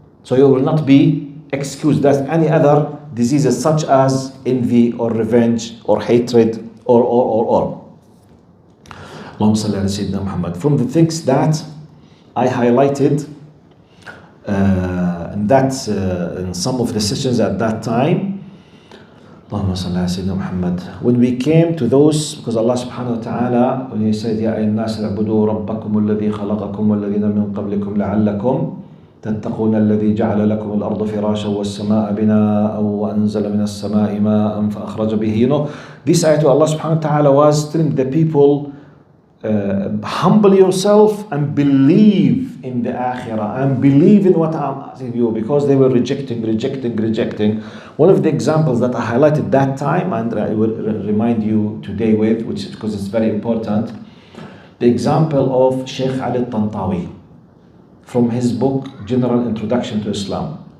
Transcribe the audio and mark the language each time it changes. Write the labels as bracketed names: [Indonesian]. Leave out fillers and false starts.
[English] So you will not be excused as any other diseases such as envy or revenge or hatred or. Allahumma salli ala Sayyidina Muhammad. From the things that I highlighted in some of the sessions at that time, Allahumma salli ala Sayyidina Muhammad. When we came to those, because Allah subhanahu wa ta'ala, when He said, [Arabic] Ya AL-NAE اعبدوا ربكم الذي خلقكم والذين من قبلكم لعلكم تتقون الذي جعل لكم الأرض فراشا والسماء بناء وأنزل من السماء ماء فأخرج به. [English] This ayat Allah subhanahu wa ta'ala was telling the people, humble yourself and believe in the akhirah and believe in what I'm asking you, because they were rejecting. One of the examples that I highlighted that time, and I will remind you today with, which because it's very important, the example of Sheikh Ali Tantawi from his book General Introduction to Islam.